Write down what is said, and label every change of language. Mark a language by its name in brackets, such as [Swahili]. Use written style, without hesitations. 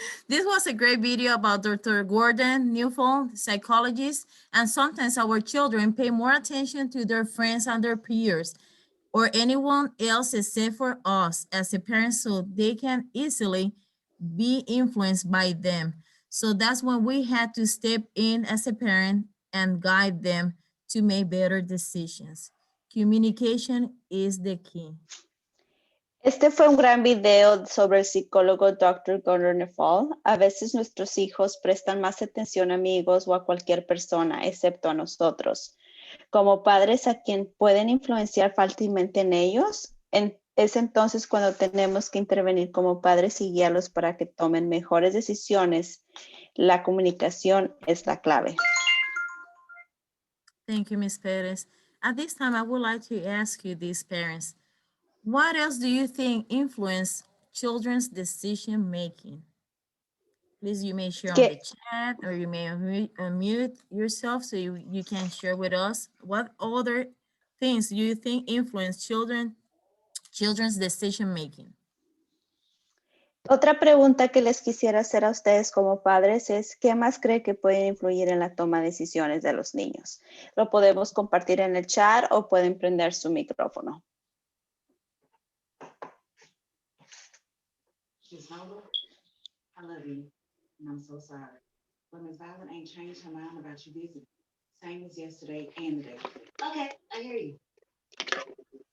[English] This was a great video about Dr. Gordon Neufeld, psychologist, and sometimes our children pay more attention to their friends and their peers or anyone else except for us as a parent, so they can easily be influenced by them. So that's when we had to step in as a parent and guide them to make better decisions. Communication is the key. [Spanish] Este fue un gran video sobre el psicólogo Dr. Gordon Neufeld. A veces nuestros hijos prestan más atención a amigos o a cualquier persona, excepto a nosotros. Como padres a quien pueden influenciar fácilmente en ellos, es entonces cuando tenemos que intervenir como padres y guiarlos para que tomen mejores decisiones. La comunicación es la clave. [English] Thank you, Ms. Perez. At this time, I would like to ask you, these parents, what else do you think influence children's decision making? Please, you may share on the chat, or you may unmute yourself so you can share with us. What other things do you think influence children's decision making? [Spanish] Otra pregunta que les quisiera hacer a ustedes como padres es, ¿qué más cree que puede influir en la toma de decisiones de los niños? Lo podemos compartir en el chat o pueden prender su micrófono. [English] Miss Howard, I love you, and I'm so sorry. But Miss Violet ain't changed her mind about you visiting. Same as yesterday and today. Okay, I hear you.